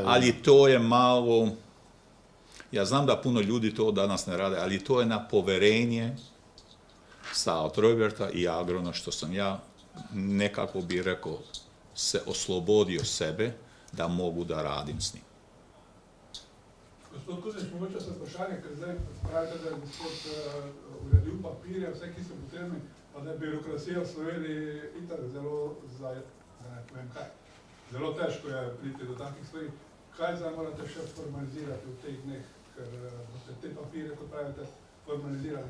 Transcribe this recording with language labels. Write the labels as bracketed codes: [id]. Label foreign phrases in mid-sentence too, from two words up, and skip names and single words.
[hr] Ali to je malo, ja znam da puno ljudi to danas ne rade, ali to je na poverenje od Roberta i Agrona, što sam ja nekako bi rekao se oslobodio sebe da mogu da radim s njim. [sl] Gospod Kuznič, mogoče se vprašanje, ker zdaj pravite, da je gospod uredil papirje, vse, ki so potrebni, pa da je birokracija v Sloveniji itak zelo, ne povem kaj, zelo težko je priti do takih stvari. Kaj zdaj morate še formalizirati v teh dneh, ker boste te papirje, kot pravite, formalizirali?